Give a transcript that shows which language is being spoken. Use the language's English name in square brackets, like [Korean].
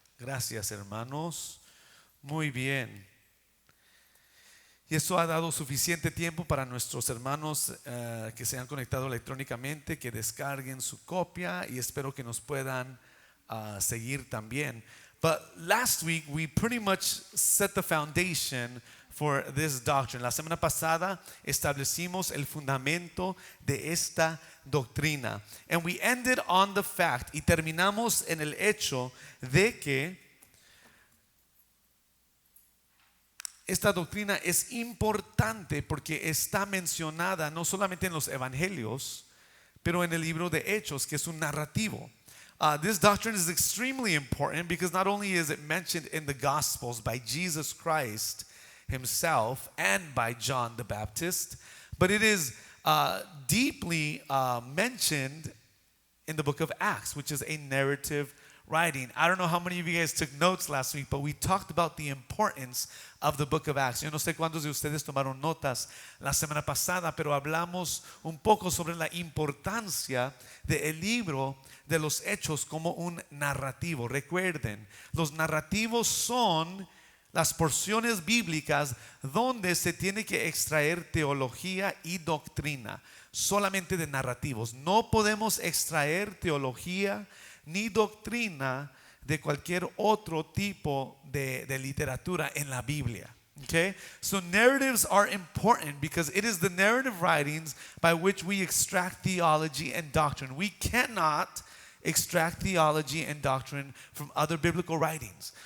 [Spanish] Gracias, hermanos. Muy bien. Y eso ha dado suficiente tiempo para nuestros hermanos que se han conectado electrónicamente, que descarguen su copia y espero que nos puedan seguir también. [English] But last week, we pretty much set the foundation for this doctrine. [Spanish] La semana pasada establecimos el fundamento de esta doctrina. [English] And we ended on the fact, [Spanish] y terminamos en el hecho de que esta doctrina es importante porque está mencionada no solamente en los evangelios, pero en el libro de Hechos, que es un narrativo. [English] This doctrine is extremely important because not only is it mentioned in the Gospels by Jesus Christ himself and by John the Baptist, but it is deeply mentioned in the book of Acts, which is a narrative writing. I don't know how many of you guys took notes last week, but we talked about the importance of the book of Acts. [Spanish] Yo no sé cuántos de ustedes tomaron notas la semana pasada, pero hablamos un poco sobre la importancia del libro de los Hechos como un narrativo. Recuerden, los narrativos son las porciones bíblicas donde se tiene que extraer teología y doctrina, solamente de narrativos. No podemos extraer teología ni doctrina de cualquier otro tipo de literatura en la Biblia. [English] Okay? So narratives are important because it is the narrative writings by which we extract theology and doctrine. We cannot extract theology and doctrine from other biblical writings.